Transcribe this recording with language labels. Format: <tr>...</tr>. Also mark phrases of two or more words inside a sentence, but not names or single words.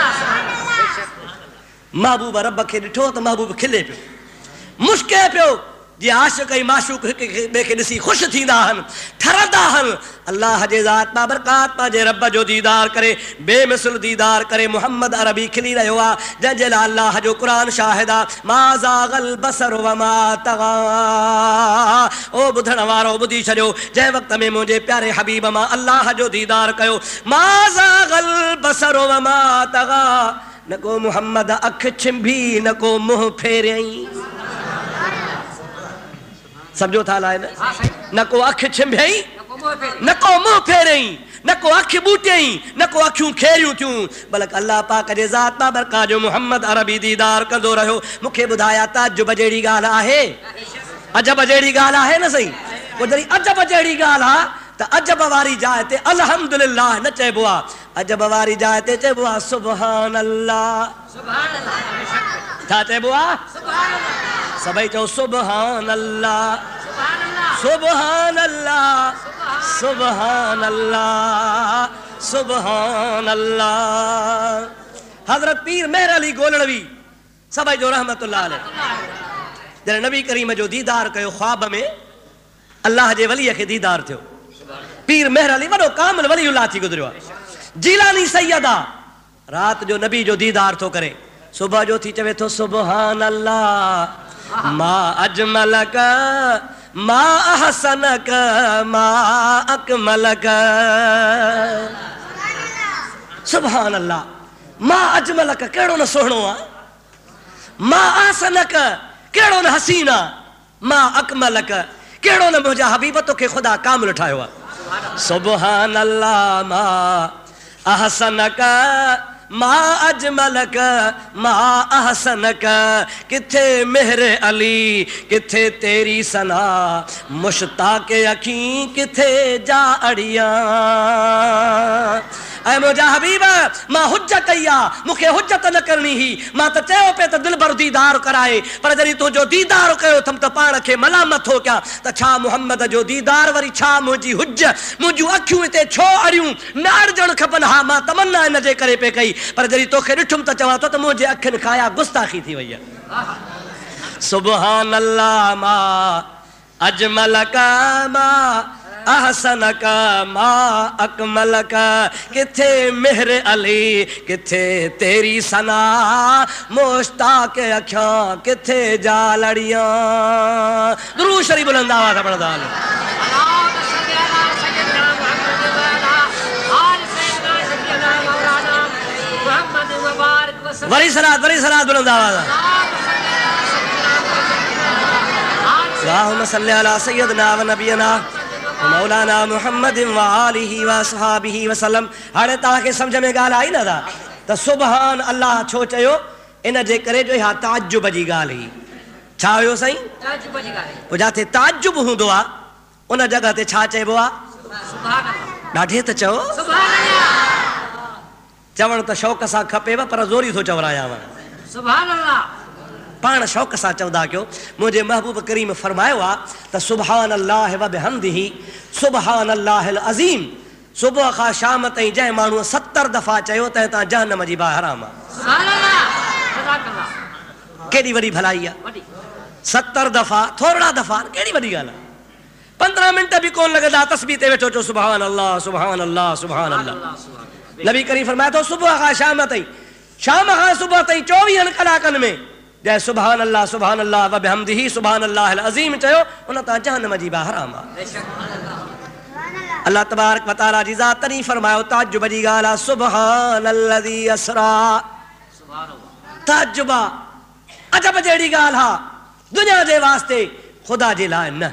<sd>महबूब रब खे ॾिठो त महबूब खिले पियो, मुश्के पियो, जी आशिक़ ऐं माशूक़ हिक ॿिए खे ॾिसी ख़ुशि थींदा आहिनि, ठरंदा आहिनि। अल्लाह जे ज़ात बाबरकात पंहिंजे रब जो दीदार करे, बेमिसल दीदार करे। मुहम्मद अरबी खिली रहियो आहे, जंहिंजे लाइ अल्लाह जो क़ुरान शाहिद आहे,</sd> <ar>ما زاغ البصر وما طغى.</ar> <sd>ओ ॿुधण वारो ॿुधी छॾियो, जंहिं वक़्त में मुंहिंजे प्यारे हबीब मां अल्लाह जो दीदार कयो,</sd> <ar>ما زاغ البصر وما طغى.</ar> <sd>न को मुहम्मद अख छिंभी, न को मुंहुं फेरियईं। समझो था लाइन, न को अख छिंभई, न को मुंह फेरई, न को अख बूटियई, न को अखियूं खेरियूं थियूं, बल्कि अल्लाह पाक जे ज़ात बाबरकात जो मुहम्मद अरबी दीदार कंदो रहियो। मूंखे ॿुधाया ताजुब जहिड़ी ॻाल्हि आहे, अजब जहिड़ी ॻाल्हि आहे न सही। पोइ जॾहिं अजब जहिड़ी ॻाल्हि आहे त अजब वारी जाइ ते अल्हम्दुलिल्लाह न चइबो आहे, अजब वारी जाइ ते चइबो आहे</sd> <ar>سبحان الله.</ar> <sd>छा चइबो आहे? सभई चओ</sd> <ar>سبحان الله، سبحان الله، سبحان الله، سبحان الله.</ar> <sd>हज़रत पीर मेहर अली गोलड़वी सभई जो</sd> <ar>رحمة الله عليه</ar> <sd>जॾहिं नबी करीम जो दीदार कयो, ख्वाब में अल्लाह जे वलीअ खे दीदार थियो। पीर मेहर अली वॾो कामिल वलीउल्लाह थी गुज़रियो आहे। जीलानी सैयद आहे, राति जो नबी जो दीदार थो करे, सुबुह जो थी चवे थो</sd> <ar>سبحان الله, ما أجملك ما أحسنك ما أكملك. سبحان الله, ما أجملك</ar> <sd>कहिड़ो न सुहिणो आहे,</sd> <ar>ما أحسنك</ar> <sd>कहिड़ो न हसीन आहे,</sd> <ar>ما أكملك</ar> <sd>कहिड़ो न मुंहिंजा हबीब तोखे ख़ुदा कामिल ठाहियो आहे।</sd> <ar>سبحان الله, ما أحسنك ما أجملك ما أحسنك.</ar> <pa>ਕਿੱਥੇ ਮਿਹਰ ਅਲੀ, ਕਿੱਥੇ ਤੇਰੀ ਸਨਾ, ਮੁਸ਼ਤਾਕ ਅੱਖੀ ਕਿੱਥੇ ਜਾ ਅੜੀਆ।</pa> <sd>ऐ मुंहिंजा हबीब, मां हुज कई आहे, मूंखे हुजत न करणी हुई। मां त चयो पिए त दिलबर दीदार कराए, पर जॾहिं तुंहिंजो दीदार कयो अथमि त पाण खे मलामत थो कयां त छा मुहम्मद जो दीदार वरी छा मुंहिंजी हुज, मुंहिंजूं अखियूं हिते छो अड़ियूं न अड़जणु खपनि। हा, मां तमन्ना इन जे करे पे कई, पर जॾहिं तोखे ॾिठुमि त चवां थो त मुंहिंजे अखियुनि खां गुस्ताखी थी वई आहे।</sd> <ar>سبحان الله, ما أجملك ما أحسنك ما أكملك.</ar> <pa>ਕਿੱਥੇ ਮਿਹਰ ਅਲੀ, ਕਿੱਥੇ ਤੇਰੀ ਸਨਾ, ਮੁਸ਼ਤਾਕ ਅੱਖੀਆਂ ਕਿੱਥੇ ਜਾ ਲੜੀਆਂ।</pa> <sd>दुरूद शरीफ बुलंद आवाज़ से पढ़दा हलो। वरी सलात बुलंद आवाज़।</sd> <ar>اللهم صل على سيدنا ونبينا مولانا محمد وآله وأصحابه وسلم.</ar> <sd>हाणे तव्हांखे सम्झ में ॻाल्हि आई न त</sd> <ar>سبحان الله</ar> <sd>छो चयो? इन जे करे जो इहा ताजुब जी ॻाल्हि हुई। छा हुयो साईं? ताजुब जी ॻाल्हि। पोइ जिथे ताजुब हूंदो आहे उन जॻह ते छा चइबो आहे?</sd> <ar>سبحان الله.</ar> <sd>ॾाढे त चओ</sd> <ar>سبحان الله.</ar> <sd>चवण त शौक़ सां खपेव, पर ज़ोरी थो चवरायां।</sd> <ar>سبحان الله</ar> <sd>पाण शौक़ सां चवंदा कयो। मुंहिंजे महबूब करीम फरमायो आहे त</sd> <ar>سبحان الله وبحمده سبحان الله العظيم.</ar> <sd>सुबुह खां शाम ताईं जंहिं माण्हूअ 70 दफ़ा चयो त हितां जहन्नम जी बाहि हराम आहे।</sd> <ar>سبحان الله.</ar> <sd>केॾी वॾी भलाई आहे। 70 दफ़ा, थोरा दफ़ा, केॾी वॾी ॻाल्हि आहे। 15 मिंट बि कोन लॻंदा तस्बीह ते वेठो चओ</sd> <ar>سبحان الله سبحان الله سبحان الله.</ar> <sd>नबी करीम फरमाए थो सुबुह खां शाम ताईं, शाम खां सुबुह ताईं 24 कलाकनि में जय</sd> <ar>سبحان الله وبحمده سبحان الله العظيم</ar> <sd>चयो, उन तां जहन्नम जी बाहि हराम आहे।</sd> <ar>الله تبارك وتعالى</ar> <sd>जी ज़ात तॾहिं फरमायो ताजुब जी ॻाल्हि आहे</sd> <ar>سبحان الذي أسرى.</ar> <sd>ताजुब अजब जहिड़ी ॻाल्हि आहे, दुनिया जे वास्ते, ख़ुदा जे लाइ न।</sd>